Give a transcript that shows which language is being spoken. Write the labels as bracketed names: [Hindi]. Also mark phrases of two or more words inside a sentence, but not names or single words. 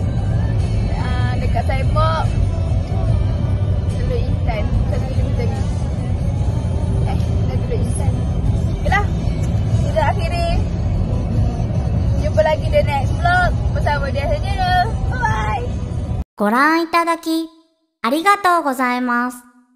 [Malay] Dekat Saibok Teluk Intan 1 kilometer ni. Teluk Intan. Okay lah. Kita akhiri. Jumpa lagi di [English] next vlog [Malay] bersama dia saja. Bye bye. [Japanese] ご覧いただきありがとうございます。